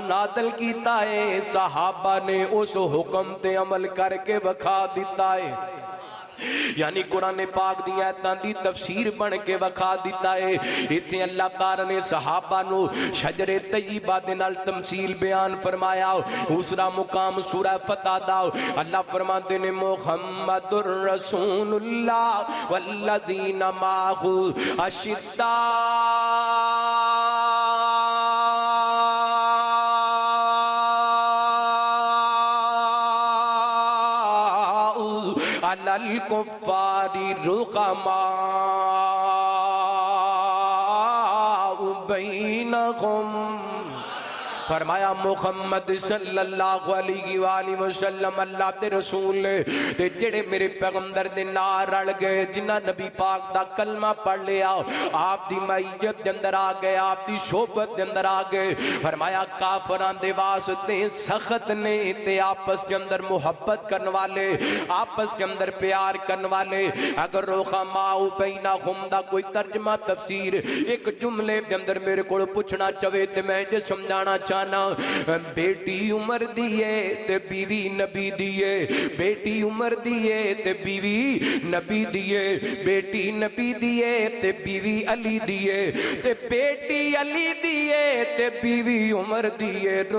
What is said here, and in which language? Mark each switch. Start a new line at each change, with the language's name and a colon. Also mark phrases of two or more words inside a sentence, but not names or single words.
Punjabi: نازل کیتا ہے صحابہ نے اس حکم تے عمل کرکے وکھا دتا ہے یعنی قرآن پاک دی آیتاں دی تفسیر بن کے وکھا دتا ہے ایتھے اللہ تعالیٰ نے صحابہ نوں شجرے طیبہ دے نال تمثیل بیان فرمایا دوسرا مقام سورہ فتح دا اللہ فرماتے نے
Arabic: محمد رسول الله والذين معه أشداء على الكفار رحماء بينهم
Punjabi: فرمایا محمد
Arabic: صلى الله عليه وسلم
Punjabi: اللہ دے رسول تے جیہڑے میرے پیغمبر دے نال رل گئے جنہاں نبی پاک دا کلمہ پڑھ لیا آپ دی معیت دے اندر آ گئے آپ دی صحبت دے اندر آ گئے فرمایا کافراں دے واسطے سخت نے تے آپس کے اندر محبت کرنے والے آپس کے اندر پیار کرنے والے اگر
Arabic: رحماء بينهم
Punjabi: دا کوئی ترجمہ تفسیر اک جملے دے اندر میرے کول پچھنا چاہے تے میں جے سمجھانا بیٹی عمر دیے تے بیوی نبی دیے بیٹی عمر دیے تے بیوی نبی دیے بیٹی نبی دیے تے بیوی علی دیے تے بیٹی علی دیے تے بیوی عمر دیے